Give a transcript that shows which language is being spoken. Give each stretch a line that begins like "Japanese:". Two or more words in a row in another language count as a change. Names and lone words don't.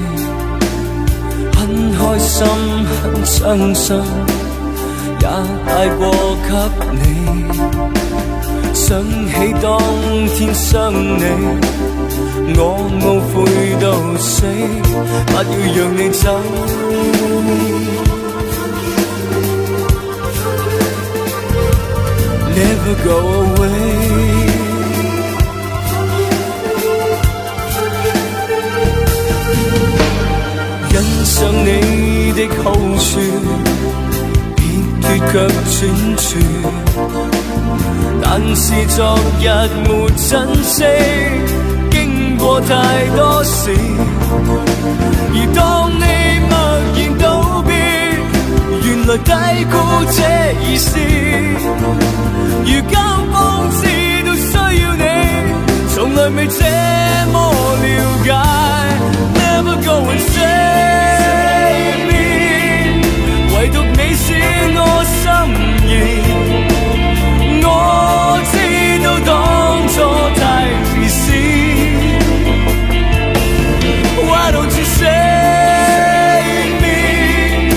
Cantonese: 很開心很傷心，也帶過給你，想起當天傷你，我懊悔到死，不要讓你走。
English: Never go away。
Cantonese: 欣賞你的好處，撇脱卻轉處，但是昨日沒珍惜，經過太多事，而當你默然道別，原來低估這意思，如今方知道需要你，從來未這麼了解。
English: Never go and save me，
Cantonese: 唯獨你是我心意，我知道當初太自私。
English: Why don't you save me？